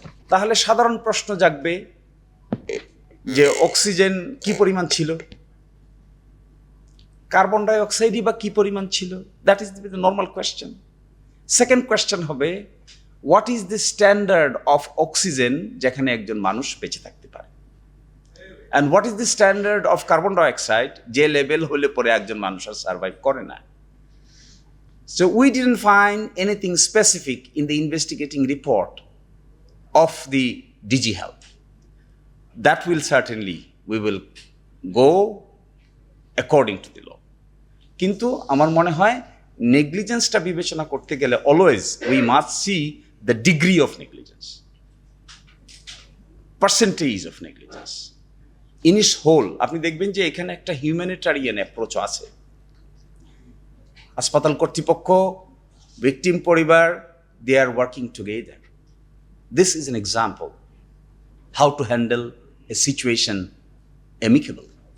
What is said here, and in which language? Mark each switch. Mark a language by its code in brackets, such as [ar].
[bn] তাহলে সাধারণ প্রশ্ন জাগবে যে অক্সিজেন কি পরিমাণ ছিল, কার্বন ডাই অক্সাইডই বা কি পরিমাণ ছিল? [en] That is the normal question. [bn] Second question হবে [en] what is the standard of oxygen [bn] যেখানে একজন মানুষ বেঁচে থাকতে পারে, [en] and what is the standard of carbon dioxide [bn] যে লেভেল হলে পরে একজন মানুষ আর সার্ভাইভ করে না। [en] So we didn't find anything specific in the investigating report of the DG Health. That will certainly, we will go according to the law. [bn] কিন্তু আমার মনে হয় নেগলিজেন্সটা বিবেচনা করতে গেলে [en] Always we must see the degree of negligence, percentage of negligence in its whole. [bn] আপনি দেখবেন যে এখানে একটা হিউম্যানিটারিয়ান অ্যাপ্রোচ আছে। হাসপাতাল কর্তৃপক্ষ, ভিকটিম পরিবার, [en] They are working together. This is an example how to handle a situation amicably.